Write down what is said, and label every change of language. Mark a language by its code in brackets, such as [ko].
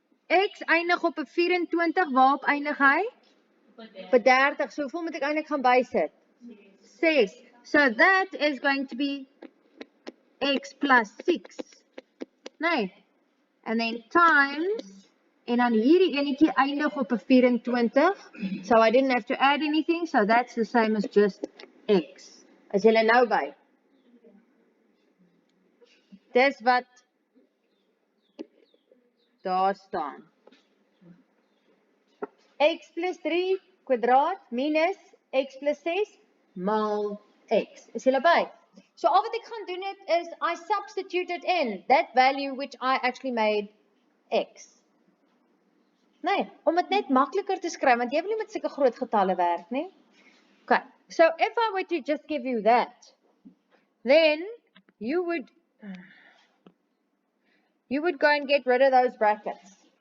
[af] X eindig op 'n 24, waarop eindig hy? Op 'n 30. So hoeveel moet ek eintlik gaan bysit? 6. [en] So that is going to be x plus 6. [af] Nee. [en] And then times, [af] en dan hierdie enetjie eindig op 'n 24. [en] So I didn't have to add anything, so that's the same as just x. [af] As julle nou by. Dis wat daar staan. X plus 3 kwadraat minus x plus 6 maal x. Is julle by? So al wat ek gaan doen is [en] I substituted in that value which I actually made x. [af] Nee, om dit net makliker te skryf want jy wil nie met sulke groot getalle werk nie. Okay. [en] So if I were to just give you that, then you would go and get rid of those brackets.